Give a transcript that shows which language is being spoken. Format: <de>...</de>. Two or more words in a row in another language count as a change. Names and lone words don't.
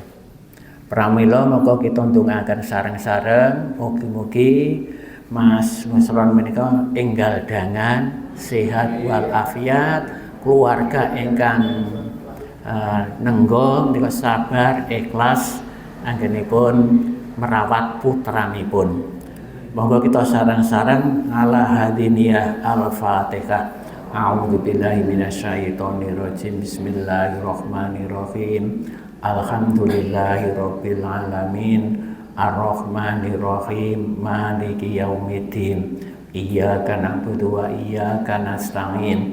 <jv>Pramila monggo kita ndongaken sareng-sareng mugi-mugi Mas Nasron menika enggal dangan sehat walafiat, keluarga ingkang nenggo menika sabar ikhlas anggenipun merawat putranipun. Monggo kita sareng-sareng</jv> <ar>على هادينية الفاتحة. أعوذ بالله من الشيطان الرجيم. بسم الله الرحمن الرحيم. الحمد لله رب العالمين. الرحمن الرحيم. مالك يوم الدين. إياك نعبد وإياك نستعين.</ar>